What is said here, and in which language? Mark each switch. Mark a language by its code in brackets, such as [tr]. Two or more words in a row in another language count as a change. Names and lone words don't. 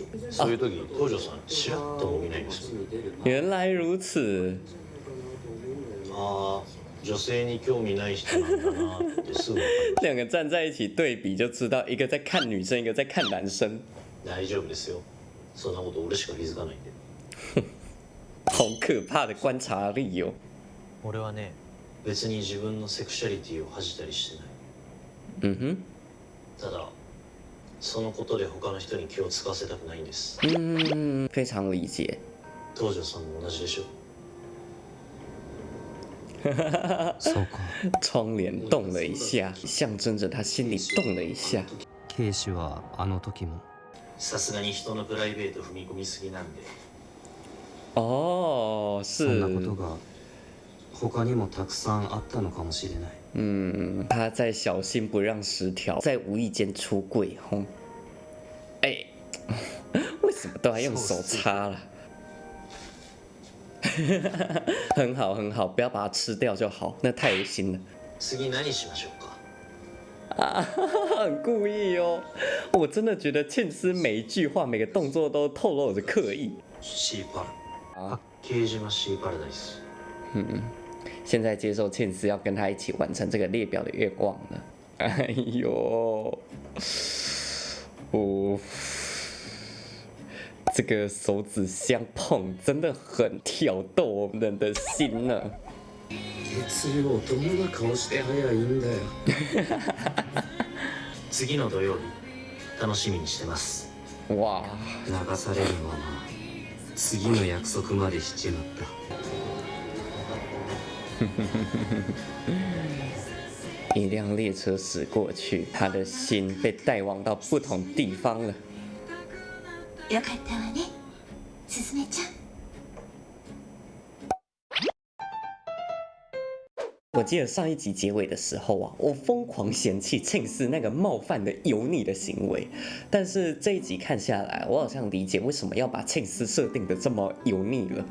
[ja] そういう時東條さんチラッとも見ないんですよ。 [zh] 原来如此。 [ja] ああ女性に興味ない人なんだなってすぐ分かる。 [zh] 两个站在一起对比就知道，一个在看女生，一个在看男生。 [ja] 大丈夫ですよ。そんなこと俺しか気づかないんで。 [zh] 好可怕的观察力哦。 [ja] 俺はね別に自分のセクシャリティを恥じたりしてない。 [zh] 嗯哼。 [ja] ただそのことで他の人に気を使わせたくないんです。 [zh] 非常理解。 [ja] 東條さんも同じでしょ。そうか。 [zh] 窗帘动了一下，象征着他心里动了一下。 [ja] ケイシはあの時も。さすがに人のプライベート踏み込みすぎなんで。 [zh] 哦， [ja] そんなこと [zh] 是。 [ja] が他にもたくさんあったのかもしれない。 [zh] 他在小心不让十条，在无意间出柜，吼。哎，为什么都要用手擦了？很好很好，不要把它吃掉就好，那太恶心了。 [ja] 次何しましょうか。 [zh] 啊，很故意哦！我真的觉得庆司每一句话、每个动作都透露着刻意。 [ja] シーパラ。八景島シーパラダイス。 [zh] 现在接受庆司要跟他一起完成这个列表的愿望了。哎呦，哦，这个手指相碰真的很挑逗我们的心呢。 [ja] 月曜どんな顔して早いんだよ。次の土曜日楽しみにしてます。 [zh] 哇， [ja] 流されるまま次の約束までしちまった。 [zh] 一辆列车驶过去，他的心被带往到不同地方了。 [ja] よかったわね、すずめちゃん。 [zh] 我记得上一集结尾的时候啊，我疯狂嫌弃庆司那个冒犯的油腻的行为，但是这一集看下来，我好像理解为什么要把庆司设定的这么油腻了。